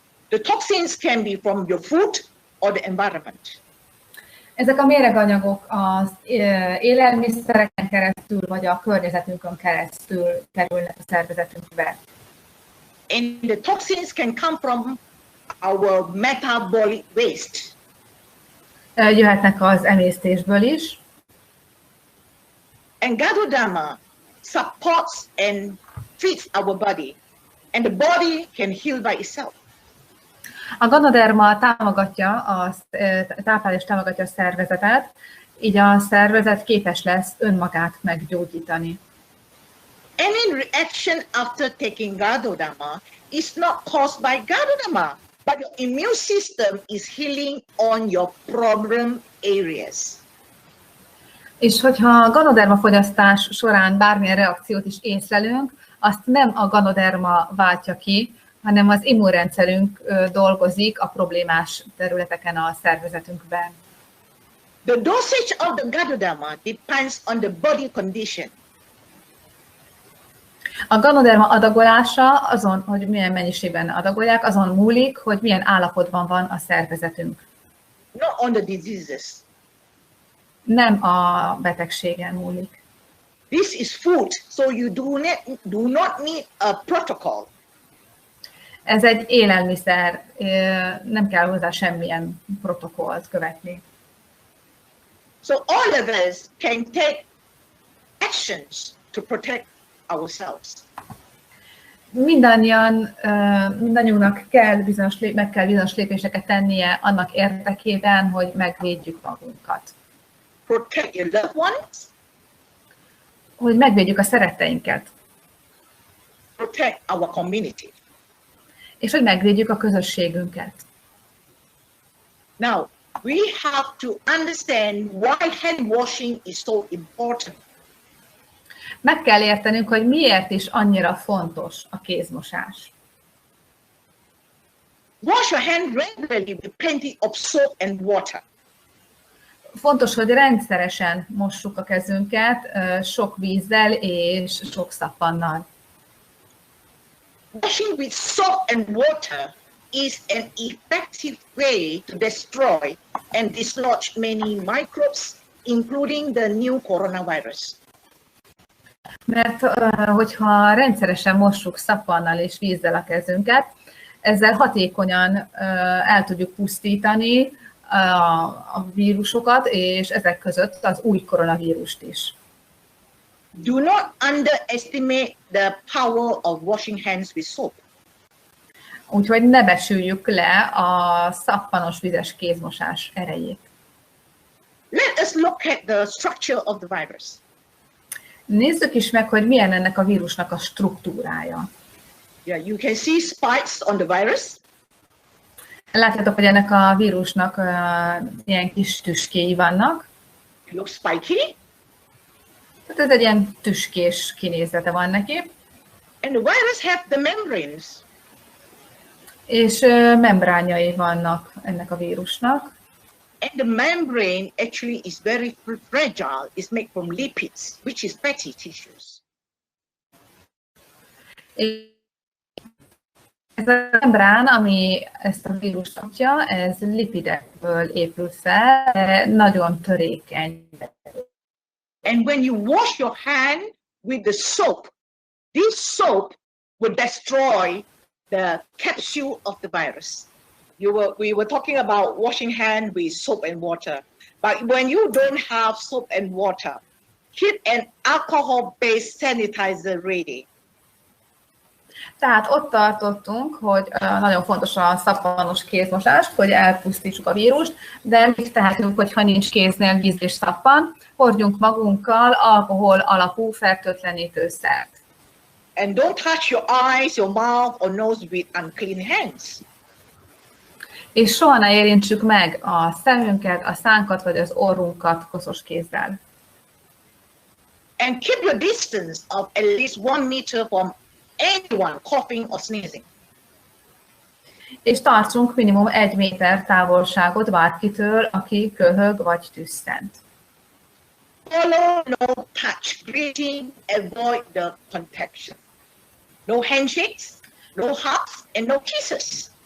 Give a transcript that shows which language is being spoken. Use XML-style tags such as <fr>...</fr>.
<en>The toxins can be from your food or the environment.</en> <hu>Ezek a méreganyagok az élelmiszereken keresztül, vagy a környezetünkön keresztül kerülnek a szervezetünkbe.</hu> <en>And the toxins can come from our metabolic waste.</en> <hu>Jöhetnek az emésztésből is.</hu> <en>And ganoderma supports and feeds our body, and the body can heal by itself.</en> <hu>A ganoderma táplál és támogatja a szervezetet, így a szervezet képes lesz önmagát meggyógyítani.</hu> <en>Any reaction after taking ganoderma is not caused by ganoderma, but your immune system is healing on your problem areas.</en> <hu>És hogyha a ganoderma fogyasztás során bármilyen reakciót is észlelünk, azt nem a ganoderma váltja ki, hanem az immunrendszerünk dolgozik a problémás területeken a szervezetünkben.</hu> <en>The dosage of the ganoderma depends on the body condition.</en> <hu>A ganoderma adagolása azon, hogy milyen mennyiségben adagolják, azon múlik, hogy milyen állapotban van a szervezetünk.</hu> <en>Not on the diseases.</en> <hu>Nem a betegségen múlik.</hu> <en>This is food, so you do not need a protocol.</en> <hu>Ez egy élelmiszer, nem kell hozzá semmilyen protokollt követni.</hu> <en>So all of us can take actions to protect ourselves.</en> <hu>Mindannyiunknak meg kell bizonyos lépéseket tennie annak érdekében, hogy megvédjük magunkat.</hu> <en>Protect your loved ones.</en> <hu>Hogy megvédjük a szeretteinket.</hu> <en>Protect our community.</en> <hu>És hogy megvédjük a közösségünket.</hu> <en>Now, we have to understand why hand washing is so important.</en> <hu>Meg kell értenünk, hogy miért is annyira fontos a kézmosás.</hu> <en>Wash your hand regularly with plenty of soap and water.</en> <hu>Fontos, hogy rendszeresen mossuk a kezünket sok vízzel és sok szappannal.</hu> <en>Washing with soap and water is an effective way to destroy and dislodge many microbes, including the new coronavirus.</en> <hu>Mert hogyha rendszeresen mossuk szappannal és vízzel a kezünket, ezzel hatékonyan el tudjuk pusztítani a vírusokat, és ezek között az új koronavírust is.</hu> <en>Do not underestimate the power of washing hands with soap.</en> <hu>Úgyhogy ne becsüljük le a szappanos vizes kézmosás erejét.</hu> <en>Let us look at the structure of the virus.</en> <hu>Nézzük is meg, hogy milyen ennek a vírusnak a struktúrája.</hu> <en>Yeah, you can see spikes on the virus.</en> <hu>Látjátok, hogy ennek a vírusnak ilyen kis tüskéi vannak.</hu> <en>It looks spiky.</en> <hu>Tehát ez egy ilyen tüskés kinézete van neki.</hu> <en>And the virus have the membranes.</en> <hu>És membránjai vannak ennek a vírusnak.</hu> <en>And the membrane actually is very fragile. It's made from lipids, which is fatty tissues.</en> <hu>Ez a membrán, ami ezt a vírust adja, ez lipidekből épül fel, nagyon törékeny.</hu> <en>And when you wash your hand with the soap, this soap will destroy the capsule of the virus. We were talking about washing hand with soap and water. But when you don't have soap and water, keep an alcohol-based sanitizer ready.</en> <hu>Tehát ott tartottunk, hogy nagyon fontos a szappanos kézmosás, hogy elpusztítsuk a vírust, de mit tehetünk, hogyha nincs kéznél víz és szappan, hordjunk magunkkal alkohol alapú fertőtlenítőszert.</hu> <en>And don't touch your eyes, your mouth or nose with unclean hands.</en> <hu>És soha ne érintsük meg a szemünket, a szánkat vagy az orrunkat koszos kézzel.</hu> <en>And keep your distance of at least 1 meter from anyone coughing or sneezing.</en> <hu>És tartsunk minimum 1 méter távolságot bárkitől, aki köhög vagy tüsszent.</hu> <en>Follow no touch greeting, avoid the contaction. No handshakes, no hugs and no kisses.</en>